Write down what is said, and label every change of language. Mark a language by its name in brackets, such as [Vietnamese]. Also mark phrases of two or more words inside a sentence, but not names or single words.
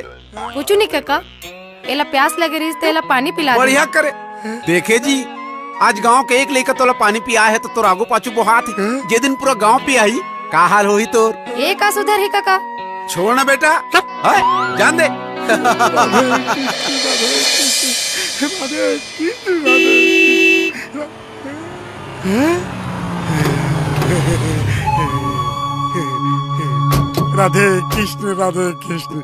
[Chhattisgarhi] कुछ नहीं काका, एला प्यास लगे रही तेला पानी पिला दे। बढ़िया करे। देखे जी, आज गांव के एक लेकर तोला पानी पिया है तो आगू पाछू बोहात है। जे दिन पूरा गांव पिया ही का हाल होही तोर? ये का सुधर ही काका, छोड़ ना बेटा, हाय, जान दे। राधे कृष्ण राधे कृष्ण।